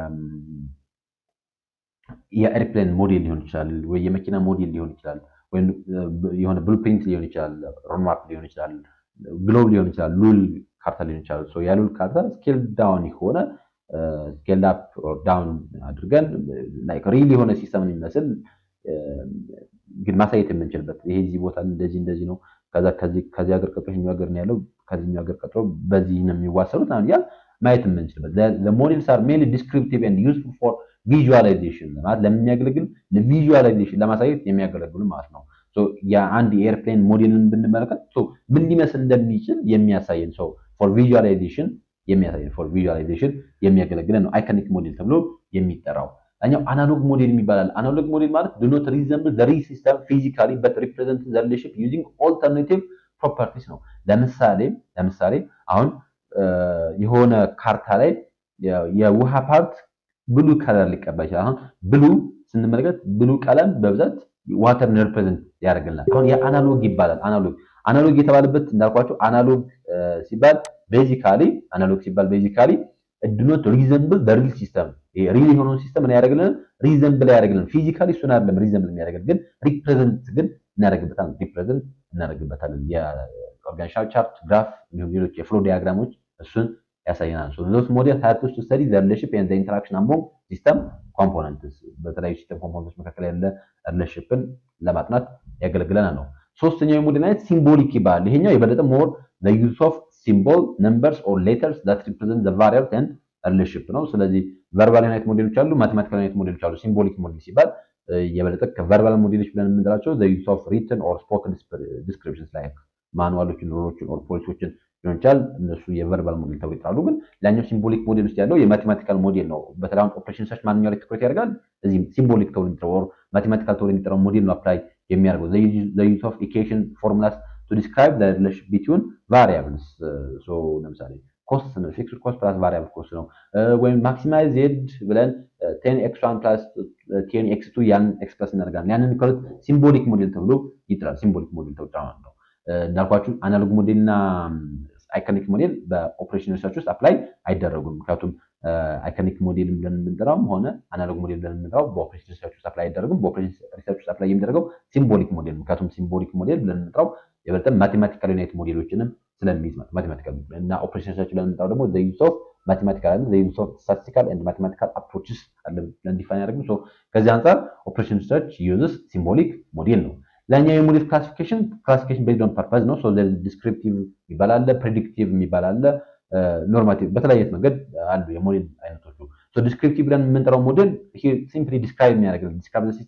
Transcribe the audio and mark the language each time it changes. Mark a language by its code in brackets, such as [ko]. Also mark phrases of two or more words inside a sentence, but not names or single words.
[am] የኤርፕሌን ሞዴል ሊሆን ይችላል፣ ወይ የመኪና ሞዴል ሊሆን ይችላል፣ ወይ የሆነ ብሉፕሪንት ሊሆን ይችላል፣ ሮድማፕ ሊሆን ይችላል፣ ግሎብ ሊሆን ይችላል፣ ሉል ካርታ ሊሆን ይችላል። የሉል ካርታ [en] scale down [am] የሆነ [en] scale up or down [am] አድርገን [en] like real [am] የሆነ ሲስተም የሚመስል ግን ማሳየት የምንችልበት ይሄ እዚህ ቦታ እንደዚህ ነው፣ ከዛ ከዚህ ሀገር ቀጥሎ ይሄኛው ሀገር ነው ያለው፣ ከዚህኛው ሀገር ቀጥሎ በዚህ ነው የሚዋሰሉት ያን ማየት የምንችልበት [en] the models are mainly descriptive and useful for visualization [am] ማለት ለሚያገለግል ለቪዥዋላይዜሽን ለማሳየት የሚያገለግሉ ማለት ነው። የአንድ ኤርፕሌን ሞዴልን ብንመለከት ምን ሊመስል እንደሚችል የሚያሳየን [en] for visualization [am] የሚያገለግለን ነው አይኮኒክ ሞዴል ተብሎ የሚጠራው። ኛው አናሎግ ሞዴል የሚባላል። አናሎግ ሞዴል ማለት [en] do not resemble the real system physically but represent the relationship using alternative properties [am] ነው። ለምሳሌ አሁን የሆነ ካርታ ላይ የውሃ ፓርት [en] blue color [am] ሊቀባ ይችላል። አሁን ብሉ ስንመለከት ብሉ ቀለም በብዛት ዋተርን ሪፕሬዘንት ያደርግልናል። አሁን የአናሎግ ይባላል። አናሎግ የተባለበት እንዳልኳችሁ አናሎግ ሲባል ቤዚካሊ [en] do not resemble the real system [am] ሪል የሆነውን ሲስተም ምን ያደርግልን ሪዘምብል ያደርግልን ፊዚካሊ እሱን አይደለም ሪዘምብል የሚያደርግልን ግን ሪፕሬዘንት ግን እናደርግበታለን የኦርጋኒዛሽናል ቻርት ግራፍ እንዲሁም ሌሎች የፍሎ ዲያግራሞች እሱን ያሳየናል [en] so those models help us to study the relationship and the interaction among system components [am] በተለያዩ ሲስተም ኮምፖነንቶች መካከል ያለ ሪሌሽንሽፕን ለማጥናት ያገለግለናል ነው ሶስተኛው የሞዴል አይነት ሲምቦሊክ ይባላል ይሄኛው የበለጠ [en] more the use of symbol numbers or letters that represent the variables and relationship [am] ነው ስለዚህ ቨርባል አይነት ሞዴሎች አሉ ማቴማቲካል አይነት ሞዴሎች አሉ ሲምቦሊክ ሞዴል ሲባል የበለጠ ከቨርባል ሞዴሎች ብለን የምንላቸው [en] the use of written or spoken descriptions like [am] ማኑዋሎችን ሩሎችን ኦር ፖሊሲዎችን ሊሆን ይችላል እነሱ የቨርባል ሞዴል ተብሎ ይጠራሉ ግን ላኛው ሲምቦሊክ ሞዴል ውስጥ ያለው የማቴማቲካል ሞዴል ነው በተለይ ኦፕሬሽን ሰርች ማንኛው ላይ ትኩረት ያደርጋል እዚህ ሲምቦሊክ ተብሎ የሚጠራው ኦር ማቴማቲካል ተብሎ የሚጠራው ሞዴል ነው አፕላይ የሚያደርገው [en] the use of equation formulas to describe the relationship between variables so [am] ለምሳሌ ኮስት ነው [en] fixed cost plus variable cost [am] ነው ወይም [en] maximize Z [am] ብለን 10x1 + 10x2 ያን ኤክስፕረስ እናደርጋለን ያንን ከሁለት ሲምቦሊክ ሞዴል ተብሎ ይጠራል ሲምቦሊክ ሞዴል ተብሎ ነው እንዳልኳችሁ አናሎግ ሞዴልና አይኮኒክ ሞዴል በኦፕሬሽን ሪሰርች ውስጥ አፕላይ አይደረጉም ምክንያቱም አይኮኒክ ሞዴል ብለን የምንጠራውም ሆነ አናሎግ ሞዴል ብለን የምንጠራው በኦፕሬሽን ሪሰርች ውስጥ አፕላይ አይደረጉም በኦፕሬሽን ሪሰርች ውስጥ አፕላይ የሚደረገው ሲምቦሊክ ሞዴል ምክንያቱም ሲምቦሊክ ሞዴል ብለን የምንጠራው የበለጠ ማቴማቲካል ዩኒት ሞዴሎችንም ስለሚይዝ ማቴማቲካል እና ኦፕሬሽን ሪሰርች ብለን የምንጠራው ደግሞ [en] the use of mathematical and the use of statistical and mathematical approaches [am] ብለን ዲፋይን ያደርጉ ሶ ከዚህ አንፃር ኦፕሬሽን ሪሰርች uses ሲምቦሊክ ሞዴል ነው ላኛው የሞዴል ክላሲፊኬሽን [en] based on purpose [am] ነው [en] so there is descriptive [am] ይባላል predictive ይባላል ኖርማቲቭ በተለያየ መንገድ አሉ የሞዴል አይነቶች [en] so descriptive [am] ብለን የምንጠራው ሞዴል [en] here simply describe [am] የሚያደርግልን [en] describe the